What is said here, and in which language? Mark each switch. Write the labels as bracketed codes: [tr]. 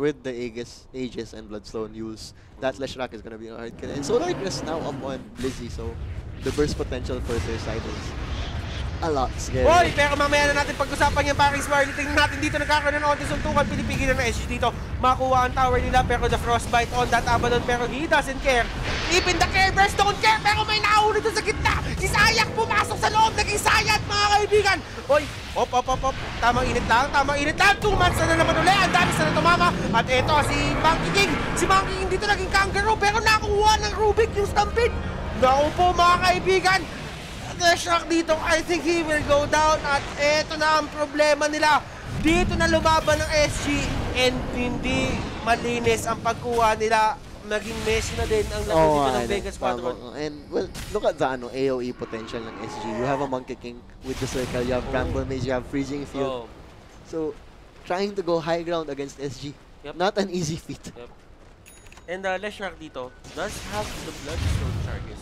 [en] With the Aegis and Bloodstone use, that Leshrac is gonna be a hard kill. And Solar Crest now up on Blizzy, so the burst potential for their side is a lot scary. [tl] Hoy, pero mamaya na natin pag-usapan yan, paring Swardy. Tingnan natin dito, nagkakaroon ng onti suntukan. Pinipigil na SG dito. Makuha ang tower nila, [en] pero the Frostbite on that Abaddon, pero he doesn't care. Even the Care Burst don't care, [tl] pero may nauna doon sa gitna. Si Sayak pumasok sa loob, naging Sayat, mga kaibigan. Hoy, op. Tamang init lang. 2 months na naman ulit. Ang dami sana tumama. At eto, si Monkey King. Si Monkey King dito naging kangaroo, pero nakuha ng Rubik yung stampede. Naku po, mga kaibigan. [en] The shock dito, I think he will go down. [tl] At eto na ang problema nila. Dito na lumaban ng SG and hindi malinis ang pagkuha nila. Naging Messi na din ang laro dito ng Vega Squadron. [en] And, well, look at the AoE potential ng SG. You have a Monkey King with the circle. You have Bramble Mage, you have Freezing Field. So, trying to go high ground against SG. Yep. Not an easy feat. Yep. And Leshrac dito does have the Bloodstone charges.